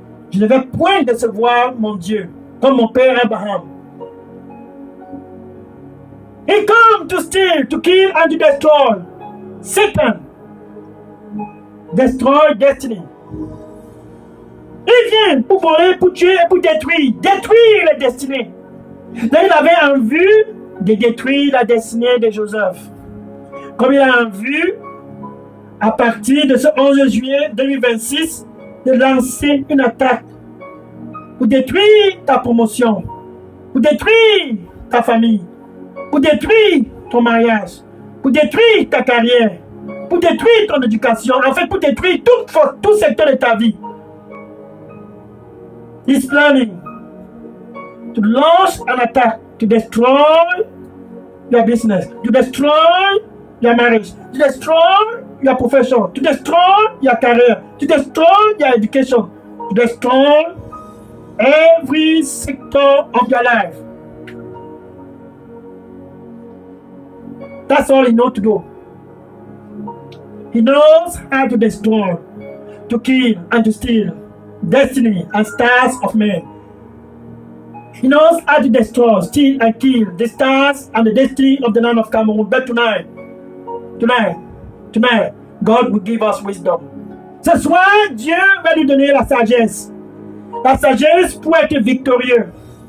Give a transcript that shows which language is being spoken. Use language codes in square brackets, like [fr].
[fr] Je ne vais point décevoir mon Dieu, comme mon père Abraham. [en] He come to steal, to kill, and to destroy. Satan. Destroy destiny. [fr] Il vient pour voler, pour tuer et pour détruire. Détruire les destinées. Là, il avait en vue de détruire la destinée de Joseph. Comme il a en vue, à partir de ce 11 juillet 2026, de lancer une attaque pour détruire ta promotion, pour détruire ta famille, pour détruire ton mariage, pour détruire ta carrière, pour détruire ton éducation, en fait pour détruire tout secteur de ta vie. [en] He's planning to launch an attack to destroy your business, to destroy your marriage, to destroy your profession, to destroy your career, to destroy your education, to destroy every sector of your life. That's all he knows to do. He knows how to destroy, to kill, and to steal destiny and stars of men. He knows how to destroy, steal, and kill the stars and the destiny of the land of Cameroon. But tonight, God will give us wisdom. [fr] Ce soir, Dieu va nous donner la sagesse. La sagesse pour être victorieux.